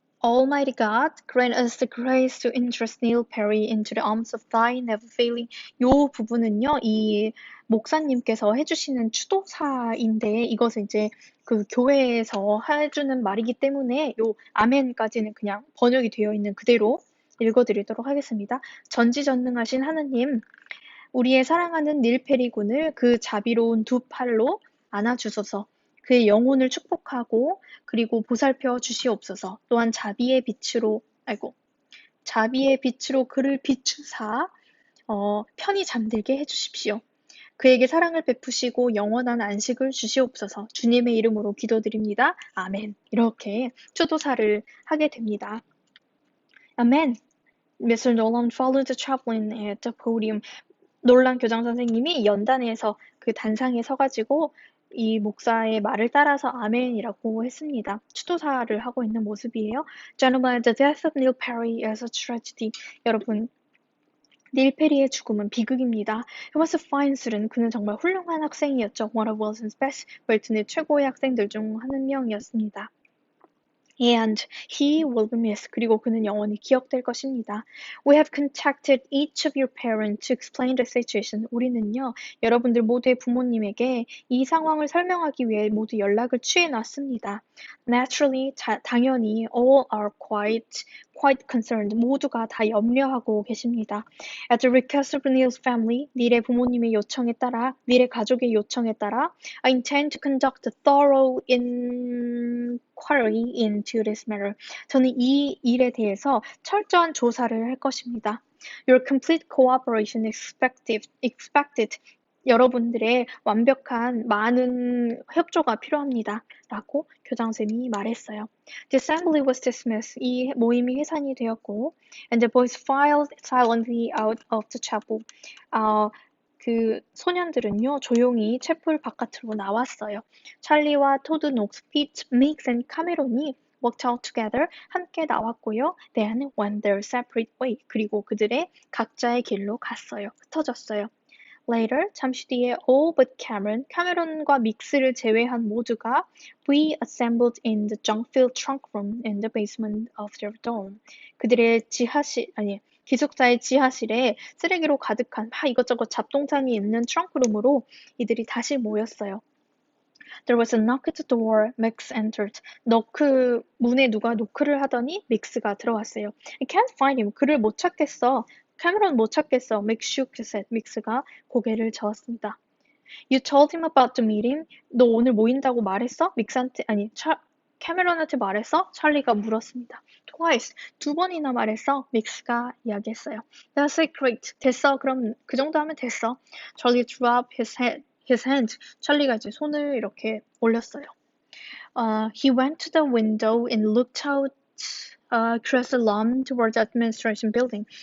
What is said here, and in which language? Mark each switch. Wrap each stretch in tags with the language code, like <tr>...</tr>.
<en>Almighty God, grant us the grace to entrust Neil Perry into the arms of thy never failing.</en> <ko>요 부분은요, 이 목사님께서 해주시는 추도사인데 이것은 이제 그 교회에서 해주는 말이기 때문에 요 아멘까지는 그냥 번역이 되어 있는 그대로 읽어드리도록 하겠습니다. 전지전능하신 하느님, 우리의 사랑하는 닐 페리 군을 그 자비로운 두 팔로 안아주소서. 그의 영혼을 축복하고 그리고 보살펴 주시옵소서. 또한 자비의 빛으로 그를 비추사 편히 잠들게 해주십시오. 그에게 사랑을 베푸시고 영원한 안식을 주시옵소서. 주님의 이름으로 기도드립니다. 아멘. 이렇게 추도사를 하게 됩니다.</ko> <en>아멘. Mr. Nolan followed the chaplain at the podium.</en> <ko>놀란 교장 선생님이 연단에서 그 단상에 서가지고 이 목사의 말을 따라서 아멘이라고 했습니다. 추도사를 하고 있는 모습이에요.</ko> <en>Gentlemen, the death of Neil Perry is a tragedy.</en> <ko>여러분, 닐 페리의 죽음은 비극입니다.</ko> <en>He was a fine student.</en> <ko>그는 정말 훌륭한 학생이었죠.</ko> <en>One of Wilson's best.</en> <ko>웰튼의 최고의 학생들 중 한 명이었습니다.</ko> <en>And he will be missed.</en> <ko>그리고 그는 영원히 기억될 것입니다.</ko> <en>We have contacted each of your parents to explain the situation.</en> <ko>우리는요, 여러분들 모두의 부모님에게 이 상황을 설명하기 위해 모두 연락을 취해놨습니다.</ko> <en>Naturally,</en> <ko>당연히</ko> <en>all are quite concerned.</en> <ko>모두가 다 염려하고 계십니다.</ko> <en>At the request of Neil's family,</en> <ko>닐의 부모님의 요청에 따라,</ko> <en>닐의 가족의 요청에 따라, I intend to conduct a thorough inquiry into this matter.</en> <ko>저는 이 일에 대해서 철저한 조사를 할 것입니다.</ko> <en>Your complete cooperation expected.</en> <ko>여러분들의 완벽한 많은 협조가 필요합니다. 라고 교장선생님이 말했어요.</ko> <en>The assembly was dismissed.</en> <ko>이 모임이 해산이 되었고</ko> <en>and the boys filed silently out of the chapel.</en> <ko>그 소년들은요, 조용히 채플 바깥으로 나왔어요. 찰리와 토드, 녹스, 피트, 믹스, and 카메론이</ko> <en>worked out together,</en> <ko>함께 나왔고요.</ko> <en>Then went their separate way.</en> <ko>그리고 그들의 각자의 길로 갔어요. 흩어졌어요.</ko> <en>Later,</en> <ko>잠시 뒤에</ko> <en>all but</en> <ko>카메론과 믹스를 제외한 모두가</ko> <en>reassembled in the junk-filled trunk room in the basement of their dorm.</en> <ko>그들의 기숙사의 지하실에 쓰레기로 가득한 이것저것 잡동사니 있는 트렁크룸으로 이들이 다시 모였어요.</ko> <en>There was a knock at the door. Max entered.</en> <ko>문에 누가 노크를 하더니 믹스가 들어왔어요.</ko> <en>I can't find him.</en> <ko>그를 못 찾겠어. 캐머런 못 찾겠어.</ko> <en>Max shook his head.</en> <ko>믹스가 고개를 저었습니다.</ko> <en>You told him about the meeting.</en> <ko>너 오늘 모인다고 말했어? 캐메론한테 말했어? 찰리가 물었습니다.</ko> <en>Twice.</en> <ko>2번이나 말했어. 믹스가 이야기했어요.</ko> <en>That's it, great.</en> <ko>됐어. 그럼 그 정도 하면 됐어.</ko> <en>Charlie drew up his hand.</en> <ko>찰리가 이제 손을 이렇게 올렸어요.</ko> <en>He went to the window and looked out across the lawn toward the administration building.</en>